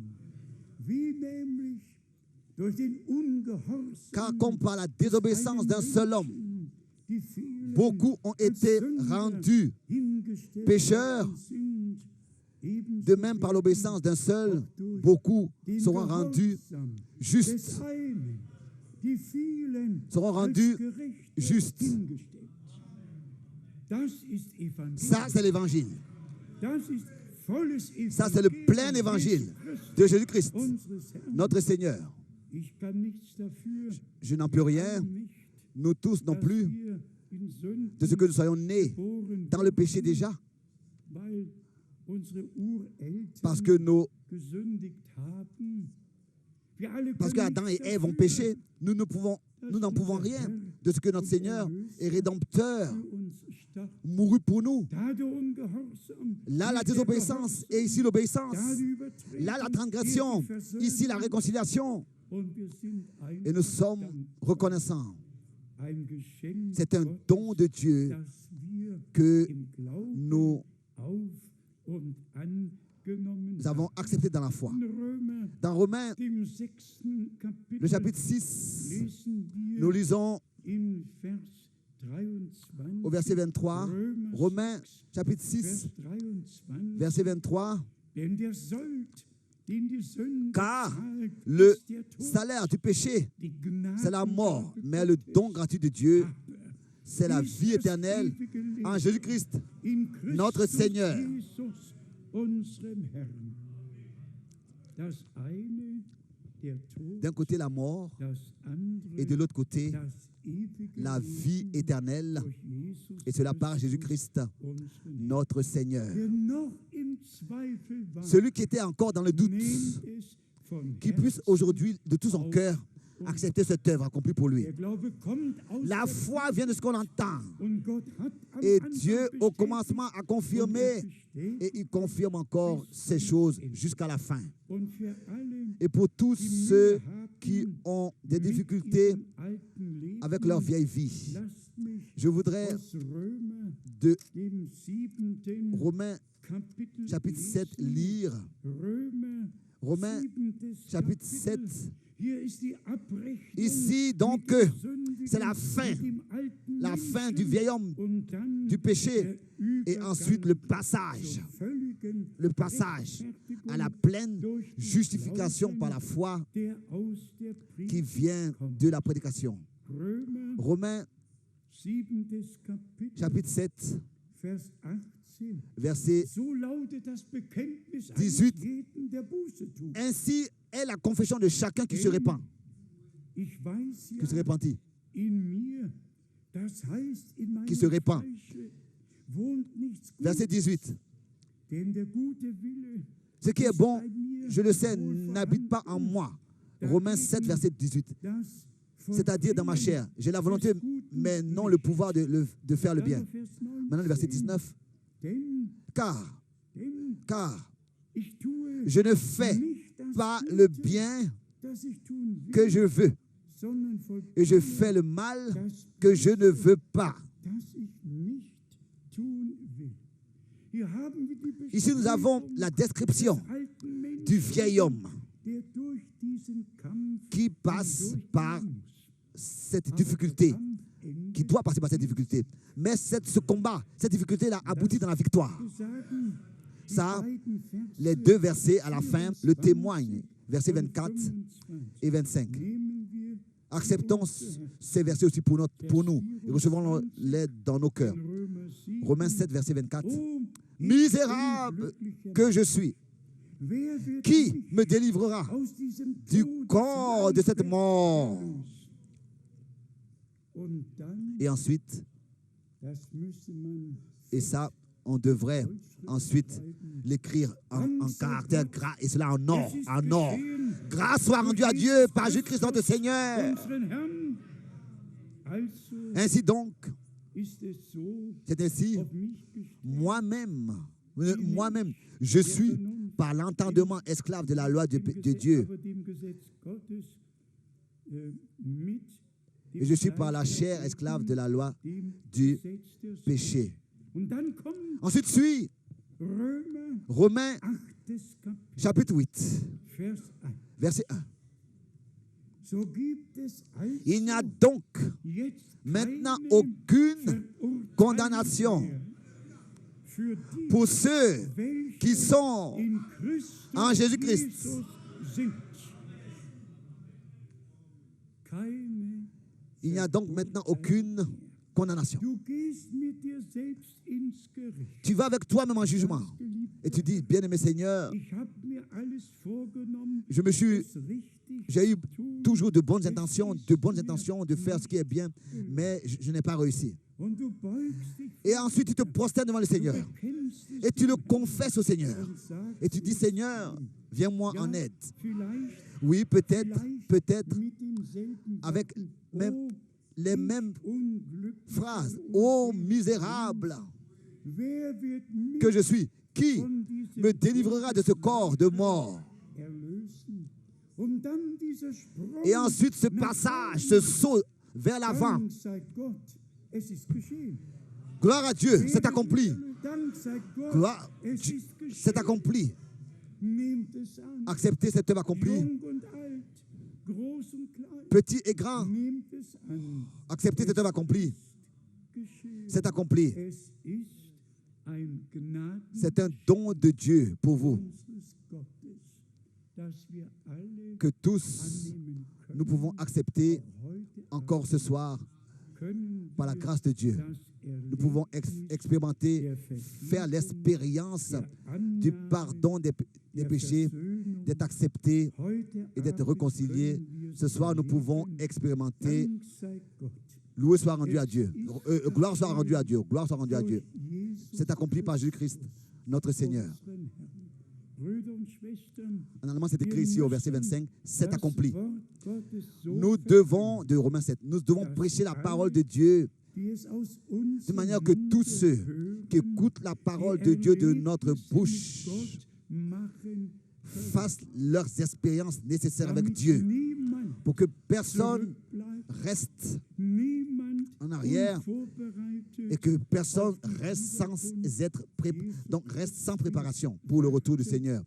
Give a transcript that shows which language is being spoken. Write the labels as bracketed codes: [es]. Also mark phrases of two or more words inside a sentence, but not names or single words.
[fr] Car comme par la désobéissance d'un seul homme, beaucoup ont été rendus pécheurs, de même par l'obéissance d'un seul, beaucoup seront rendus justes. Seront rendus justes. Ça, c'est l'évangile. [de] volles [fr] Ça, c'est le plein [de] Evangelium [fr] évangile [de] Jesu Christi, [fr] de Jésus-Christ, [de] unseres Herrn. [fr] notre Seigneur. [de] Ich kann nichts dafür, [fr] Je n'en peux rien, [de] nicht, [fr] nous tous non [de] dass [fr] plus, [de] wir in Sünden [fr] de ce que nous soyons nés [de] geboren [fr] dans le péché déjà, [de] weil unsere Ureltern [fr] parce que [de] gesündigt haben. Wir alle [fr] parce [de] können [fr] qu'Adam et [de] nichts [fr] Ève ont [de] dafür, [fr] péché, nous ne pouvons, nous n'en pouvons rien de ce que notre Seigneur et Rédempteur [de] für uns starb. [fr] mourut pour nous. [de] Da der Ungehorsam, [fr] Là, la [de] hier der [fr] désobéissance et ici [de] Gehorsam, [fr] l'obéissance. [de] da die Übertretung, [fr] Là, la [de] hier [fr] transgression, [de] die Versöhnung. [fr] ici la réconciliation. [de] Und wir sind [fr] Et nous sommes [de] einverstanden. [fr] reconnaissants. [de] Ein Geschenk [fr] C'est un [de] Gottes, [fr] don de Dieu [de] dass wir [fr] que [de] im Glauben [fr] nous [de] auf und angenommen [fr] avons accepté dans la foi. [de] In Römer, [fr] Dans Romains, [de] dem 6. Kapitel, [fr] le chapitre 6, [de] lesen wir [fr] nous lisons [de] in Vers 23, [fr] au verset 23, [de] Römer [fr] Romains 6, chapitre [de] Vers 6, 23, [fr] verset 23, [de] denn der Sold, den die Sünde [fr] car [de] zahlt, [fr] le [de] ist der Tod. [fr] salaire du péché, [de] Die Gnade [fr] c'est la mort, mais le don gratuit de Dieu, c'est la [de] ist [fr] vie [de] das [fr] éternelle [de] ewige Leben [fr] en Jésus-Christ, [de] in Christus [fr] notre Seigneur. [de] Jesus, unserem Herrn. Das eine, der Tod, [fr] D'un côté la mort [de] das andere, [fr] et de l'autre côté [de] das ewige [fr] la vie [de] Leben [fr] éternelle, [de] durch Jesus [fr] et cela par [de] Christus, [fr] Jésus-Christ, [de] unseren Herrn. [fr] notre Seigneur. [de] Wer noch im Zweifel war, [fr] Celui qui était encore dans le doute, [de] nehmt es von [fr] qui puisse [de] Herzen [fr] aujourd'hui de tout son cœur accepter cette œuvre accomplie pour lui. [de] Der Glaube kommt aus [fr] La [de] der [fr] foi vient de ce qu'on entend. [de] und Gott hat am [fr] Et [de] Anfang [fr] Dieu, au [de] bestätigt [fr] commencement, a [de] und [fr] confirmé [de] bestätigt [fr] et il confirme encore ces choses jusqu'à la fin. [de] und für alle, [fr] Et pour tous [de] die [fr] ceux [de] Mühe haben, [fr] qui ont des [de] mit [fr] difficultés [de] ihrem alten Leben, [fr] avec leur vieille vie, [de] lasst mich [fr] je voudrais [de] aus Römer, [fr] de [de] dem 7. [fr] Romains [de] Kapitel [fr] chapitre 7 [de] lesen. [fr] lire. [de] Römer, [fr] Romains 7. chapitre [de] Kapitel. 7. Hier ist die Abrechnung [fr] Ici, donc, [de] mit dem Sündigen, [fr] c'est la fin. [de] mit dem alten [fr] La fin [de] Menschen [fr] du vieil homme, [de] und dann [fr] du péché, [de] der [fr] et ensuite le [de] Übergang [fr] passage, [de] zur völligen [fr] le passage [de] Rechtfertigung [fr] à la pleine [de] durch den [fr] justification [de] Glauben, [fr] par la foi [de] der aus der [fr] qui [de] Predigt [fr] vient [de] kommt. [fr] de la prédication. [de] Römer, [fr] Romains [de] 7. Kapitel, [fr] chapitre 7, [de] Vers 18. [fr] verset [de] So lautet das Bekenntnis [fr] 18. [de] eines jeden, der Buße tut. [fr] Ainsi est la confession de chacun qui se répand, [de] Ich weiß [fr] qui se [de] ja, [fr] repentit. [de] in mir, das heißt in meinem [fr] Qui se répand. [de] Fleische, wohnt nichts [fr] Verset [de] Gutes, [fr] 18. [de] denn der gute Wille [fr] Ce qui est [de] ist [fr] bon, [de] bei mir [fr] je le sais, [de] wohl [fr] n'habite pas en [de] vorhanden. [fr] moi. Romains 7, verset 18. [de] Das [fr] C'est-à-dire dans ma chair. J'ai la volonté, mais non le pouvoir de faire le bien. Maintenant, le verset 19. Car [de] ich tue [fr] je ne fais [de] nicht das [fr] pas [de] Gute, [fr] le bien [de] das ich tun will, [fr] que je veux, [de] sondern [fr] et je [de] vollbringe [fr] fais le mal [de] das [fr] que je ne veux pas. [de] das ich nicht tun will. Hier haben wir die [fr] Ici, nous avons [de] Beschreibung [fr] la description [de] des alten Menschen, [fr] du vieil homme [de] der durch diesen Kampf [fr] qui passe [de] hindurchgehen [fr] par [de] muss. [fr] cette [de] Aber [fr] difficulté, [de] der Kampf endet, [fr] qui doit passer par cette difficulté. Mais ce combat, cette difficulté-là aboutit dans la victoire. [de] wir sagen, die [fr] Ça, [de] beiden Verse [fr] les deux versets à la fin le témoignent, versets 24 et 25. [de] nehmen wir [fr] Acceptons ces versets aussi pour nous et recevons-les dans nos cœurs. [de] in Römer 7. [fr] Romains 7, verset 24. [de] Oh, [fr] Misérable que je suis, [de] wer wird [fr] qui [de] mich [fr] me délivrera [de] aus diesem [fr] du [de] Todesland [fr] corps de cette mort? [de] erlösen? Und dann, [fr] Et ensuite, [de] das müsste man [fr] et ça, on devrait ensuite l'écrire en caractère gras, et cela en or, en or. Grâce soit rendue à Dieu par Jésus-Christ notre Seigneur. [de] unseren Herrn. Also [fr] Ainsi donc, [de] ist es so [fr] c'est ainsi, [de] auf mich gestellt. [fr] moi-même, je suis par l'entendement esclave de la loi de Dieu, [de] Aber dem Gesetz Gottes, mit dem [fr] et je suis par la [de] Fleisch [fr] chair esclave de la loi [de] dem [fr] du [de] Gesetz der Sünde. [fr] péché. [de] Und dann kommt [fr] Ensuite suit [de] Römer [fr] Romains [de] 8. Kapitel, [fr] chapitre 8, [de] Vers 1. [fr] verset 1. [de] So gibt es also [fr] Il n'y a donc [de] jetzt [fr] maintenant [de] keine [fr] aucune [de] Verurteilung [fr] condamnation [de] mehr für die, [fr] pour ceux [de] welche [fr] qui sont [de] in Christus [fr] en Jésus-Christ. [de] Jesus sind. Keine [fr] Il n'y a donc maintenant aucune condamnation. [de] Du gehst mit dir selbst ins Gericht. [fr] Tu vas avec toi-même en jugement. [de] Sagst, geliebter [fr] Et tu dis, bien-aimé Seigneur, [de] Ich habe mir alles vorgenommen, [fr] je me suis, [de] es richtig [fr] j'ai eu [de] zu tun. [fr] toujours de bonnes intentions de faire ce qui est bien, mais je n'ai pas réussi. [de] Und du beugst dich [fr] Et ensuite, tu te prosternes devant le Seigneur [de] bekennst es [fr] et tu le confesses au Seigneur. [de] und sagst, [fr] Et tu dis, Seigneur, viens-moi en aide. [de] vielleicht [fr] Oui, peut-être [de] mit denselben [fr] avec [de] Worten, [fr] même [de] oh, [fr] les mêmes [de] unglücklicher [fr] phrases. [de] und [fr] Ô misérable [de] wer wird mich [fr] que je suis, qui [de] von diesem [fr] me délivrera de ce corps de mort? [de] erlösen? Und dann dieser Sprung [fr] Et ensuite, ce [de] nach [fr] passage, [de] vorne. [fr] ce saut vers l'avant. [de] Dank sei Gott, es ist geschehen. [fr] Gloire à Dieu, c'est accompli. [de] Dank sei Gott, [fr] Gloire, [de] es ist [fr] c'est [de] geschehen. [fr] accompli. [de] Nehmt es an. [fr] Acceptez cette œuvre accomplie. [de] Jung und alt, groß und klein. [fr] Petit et grand, [de] Nehmt es an. [fr] acceptez cette œuvre accomplie. [de] Geschehen. [fr] C'est accompli. [de] Es ist ein Gnaden [fr] C'est un don de Dieu pour vous, [de] unseres Gottes, dass wir alle [fr] que tous [de] annehmen können. [fr] nous pouvons accepter [de] Heute [fr] encore ce soir [de] können [fr] par la [de] wir [fr] grâce de Dieu. [de] das [fr] Nous pouvons expérimenter, [de] der [fr] faire [de] Vergebung, [fr] l'expérience [de] der [fr] du [de] Annahme, [fr] pardon des [de] der [fr] péchés, [de] Versöhnung. [fr] d'être accepté [de] Heute [fr] et d'être [de] Abend [fr] réconcilié. [de] können wir [fr] Ce soir, nous pouvons [de] erleben. [fr] expérimenter. [de] Dank sei Gott. [fr] Loué soit rendu à Dieu. Gloire soit rendue à Dieu. Gloire soit rendue à Dieu. [de] Durch Jesus [fr] C'est accompli par Jésus-Christ, notre Seigneur. [de] unseren Herrn. Brüder und Schwestern, [fr] En allemand, c'est écrit ici au verset 25, c'est [de] das [fr] accompli. [de] Wort Gottes so [fr] Nous devons, de Romains 7, nous devons prêcher la parole de Dieu [de] wie es aus [fr] de [de] unserem [fr] manière que tous ceux qui écoutent la parole de Dieu de notre bouche fassent leurs expériences nécessaires avec Dieu pour que personne reste en arrière et que personne reste sans être donc reste sans préparation pour le retour du Seigneur.